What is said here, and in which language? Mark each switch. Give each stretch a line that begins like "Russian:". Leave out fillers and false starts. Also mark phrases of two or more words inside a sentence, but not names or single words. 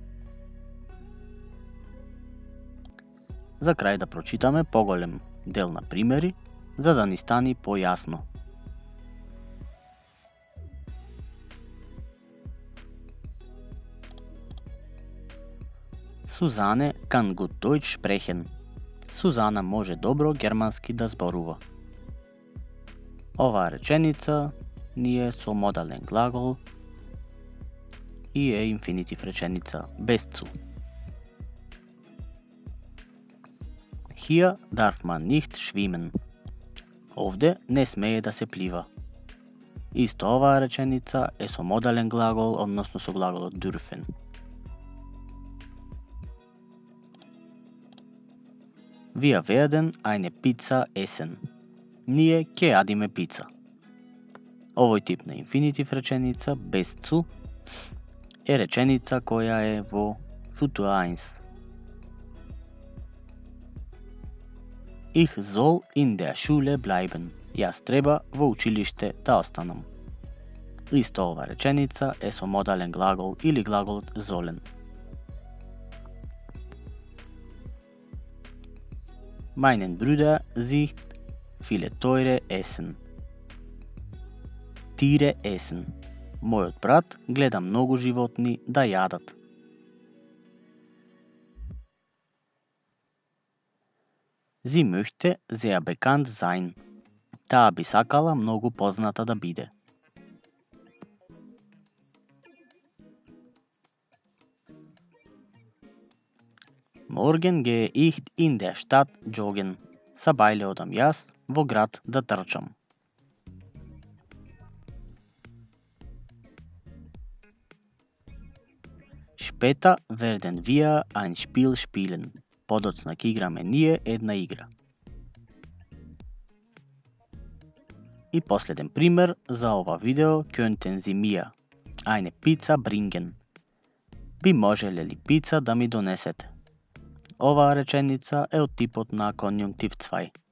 Macedonian: За крај да прочитаме поголем дел на примери, за да ни стани појасно.
German: Сузане kann gut Deutsch sprechen.
Macedonian: Сузана може добро германски да зборува. Оваа реченица ни е со модален глагол и е инфинитив реченица без цу.
German: Hier darf man nicht schwimmen.
Macedonian: Овде не смее да се плива. Исто оваа реченица е со модален глагол, односно со глаголот dürfen.
German: Wir werden eine Pizza essen.
Macedonian: Ние ќе јадиме пица. Овој тип на инфинитив реченица без цу е реченица која е во Futur 1.
German: Ich soll in der Schule bleiben.
Macedonian: Јас треба во училиште да останам. Исто ова реченица е со модален глагол или глаголот sollen.
German: Meinen Bruder sieht viele teure Essen. Tiere essen.
Macedonian: Мојот брат гледа многу животни да јадат.
German: Sie möchte sehr bekannt sein.
Macedonian: Таа би сакала многу позната да биде.
German: Morgen gehe ich in der Stadt joggen.
Macedonian: Сабајле одам јас во град да трчам.
German: Später werden wir ein Spiel spielen.
Macedonian: Подоцна ќе играме ние една игра. И последен пример за ова видео,
German: könnten Sie mir eine Pizza bringen?
Macedonian: Би можеле ли пица да ми донесете? Оваа реченица е од типот на конјунктив 2.